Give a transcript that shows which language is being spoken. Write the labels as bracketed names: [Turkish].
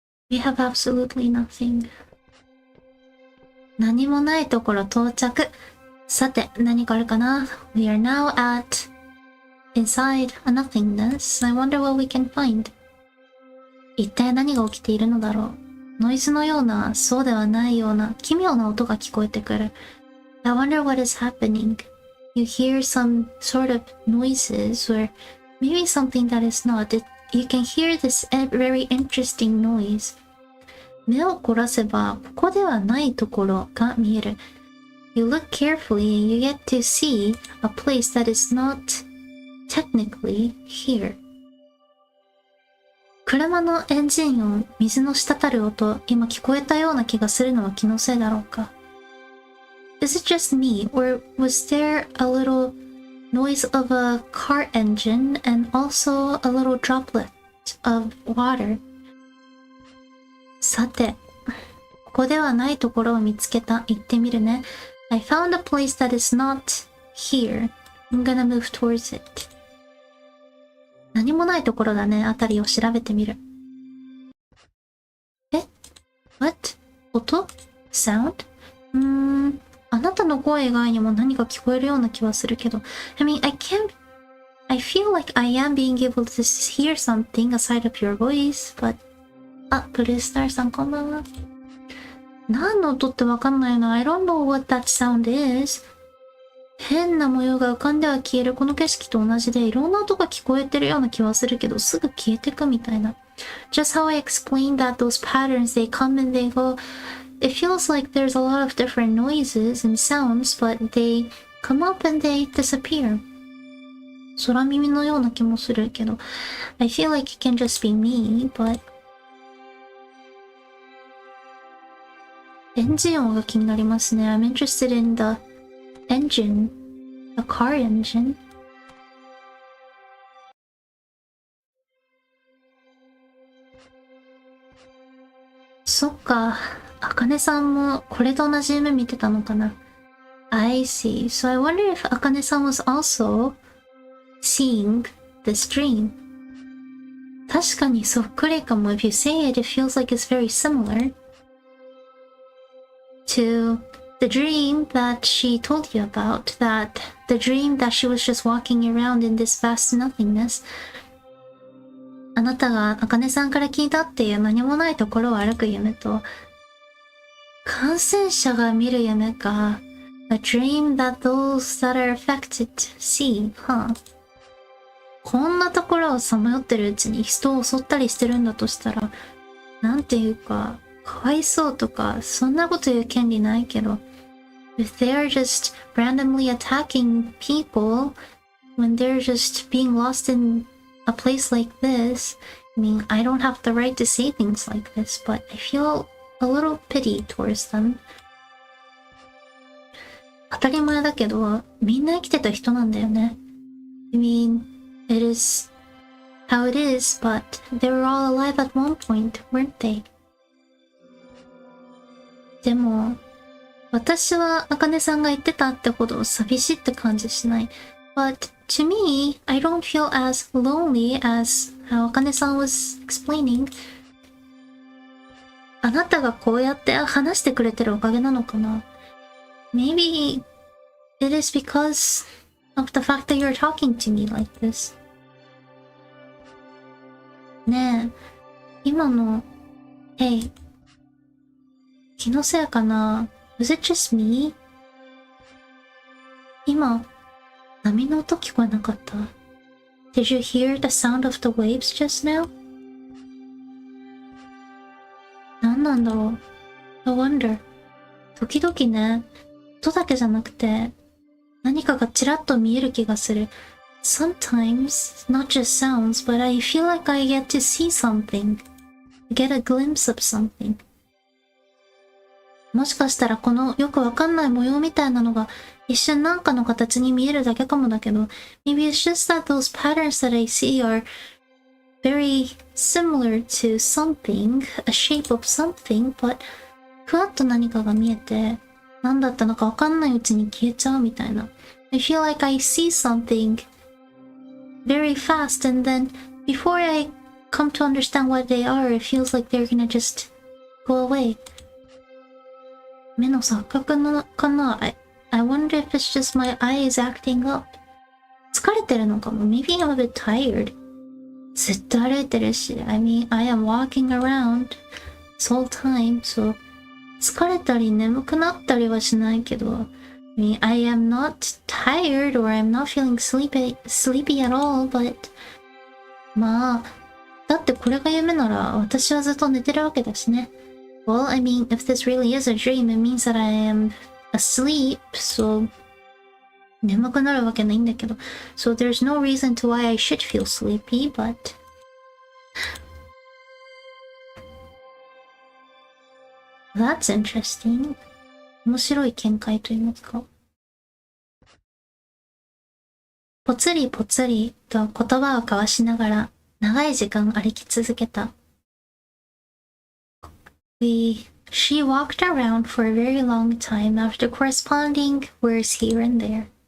[English] We have absolutely nothing. [Japanese] 何もないところ到着。さて、何かあるかな？ [English] We are now at inside a nothingness. I wonder what we can find. [Japanese] 一体何が起きているのだろう？ノイズのような、そうではないような奇妙な音が聞こえてくる。 [English] I wonder what is happening. You hear some sort of noises or maybe something that is not. You can hear this very interesting noise. [Japanese] 目を凝らせば、ここではないところが見える。 [English] You look carefully and you get to see a place that is not technically here. [Japanese] 車のエンジン音、水の滴る音、今聞こえたような気がするのは気のせいだろうか。 [English] Is it just me, or was there a little noise of a car engine and also a little droplet of water? [Japanese] さて、ここではないところを見つけた。行ってみるね。 [English] I found a place that is not here. I'm gonna move towards it. [Japanese] 何もないところだね。あたりを調べてみる。え？ [English] What? [Japanese] 音？ [English] Sound? [Japanese] あなたの声以外にも何か聞こえるような気はするけど。 [English] I mean, I feel like I am being able to hear something aside of your voice, but... [Japanese] あ、ブルースターさんこんばんは。何の音ってわかんないの？ [English] I don't know what that sound is. [Japanese] 変な模様が浮かんでは消えるこの景色と同じでいろんな音が聞こえてるような気はするけどすぐ消えてくみたいな。 [English] Just how I explained that those patterns, they come and they go. It feels like there's a lot of different noises and sounds, but they come up and they disappear. [Japanese] 空耳のような気もするけど [English] I feel like it can just be me, but [Japanese] エンジン音が気になりますね。 [English] I'm interested in the engine, the car engine. [Japanese] そっか、あかねさんもこれと同じ夢見てたのかな。 [English] I see. So I wonder if Akane-san was also seeing this dream. [Japanese] 確かにそっくりかも。 [English] If you say it, it feels like it's very similar to the dream that she told you about, that the dream that she was just walking around in this vast nothingness. [Japanese] あなたが茜さんから聞いたっていう何もないところを歩く夢と、感染者が見る夢か。 [English] A dream that those that are affected see, huh? [Japanese] こんなところをさまよってるうちに人を襲ったりしてるんだとしたら、なんていうか、かわいそうとか、そんなこと言う権利ないけど、 [English] if they are just randomly attacking people when they're just being lost in a place like this, I mean, I don't have the right to say things like this, but I feel a little pity towards them. [Japanese] 当たり前だけど、みんな生きてた人なんだよね。 [English] I mean, it is how it is, but they were all alive at one point, weren't they? [Japanese] でも、私は茜さんが言ってたってほど寂しいって感じしない。 [English] But to me, I don't feel as lonely as how Akaneさん was explaining. [Japanese] あなたがこうやって話してくれてるおかげなのかな？ [English] Maybe it is because of the fact that you're talking to me like this. [Japanese] ねえ、今の、 [English] Hey、 [Japanese] 気のせいかな？ [English] Was it just me? [Japanese] 今、波の音聞こえなかった？ [English] Did you hear the sound of the waves just now? [Japanese] 何なんだろう？ [English] I wonder. [Japanese] 時々ね、音だけじゃなくて、何かがちらっと見える気がする。 [English] Sometimes, not just sounds, but I feel like I get to see something. Get a glimpse of something. [Japanese] もしかしたらこのよくわかんない模様みたいなのが一瞬なんかの形に見えるだけかもだけど、 [English] maybe it's just that those patterns that I see are very similar to something, a shape of something, but [Japanese] ふわっと何かが見えて、何だったのかわかんないうちに消えちゃうみたいな。 [English] I feel like I see something very fast and then before I come to understand what they are, it feels like they're gonna just go away. [Japanese] 目の錯覚なかな [English] I wonder if it's just my eyes acting up. [Japanese] 疲れてるのかも [English] Maybe I'm a bit tired. [Japanese] ずっと歩いてるし [English] I mean, I am walking around this whole time, so [Japanese] 疲れたり眠くなったりはしないけど [English] I mean, I am not tired or I'm not feeling sleepy at all, but [Japanese] まあ、だってこれが夢なら私はずっと寝てるわけだしね。 [English] Well, I mean, if this really is a dream, it means that I am asleep, so [Japanese] 眠くなるわけないんだけど [English] So there's no reason to why I should feel sleepy, but That's interesting. [Japanese] 面白い見解と言いますか。ぽつりぽつりと言葉を交わしながら長い時間歩き続けた。 [English] She walked around for a very long time after corresponding words here and there.